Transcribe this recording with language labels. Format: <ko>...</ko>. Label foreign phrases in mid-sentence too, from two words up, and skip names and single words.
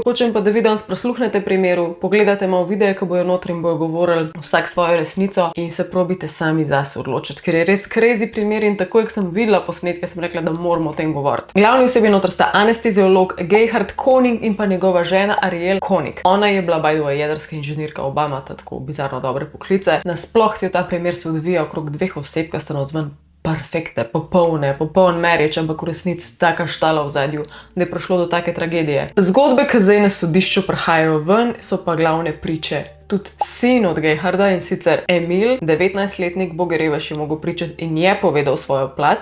<sl>Hočem pa, da vi danes prisluhnete primeru, pogledate malo videe, ko bojo notri in bojo govorili vsak svojo resnico in se probite sami zase odločiti, ker je res crazy primer in takoj, ko sem videla posnetke, sem rekla, da moramo o tem govoriti. Glavni osebi noter sta anesteziolog Gerhard Koning in pa njegova žena Ariel Koning. Ona je bila</sl> <en>by the way</en> <sl>jedrska inženirka, oba imata tako bizarno dobre poklice. Nasploh cel ta primer se odvija okrog dveh oseb, ki sta navzven perfekte, popoln marriage, ampak v resnici taka štala v zadju, da je prišlo do take tragedije. Zgodbe, ki zdaj na sodišču prihajajo ven, so pa glavne priče tudi sin od Gerharda, in sicer Emil, 19-letnik Bogerevaš, je mogel pričati in je povedal svojo plat.</sl>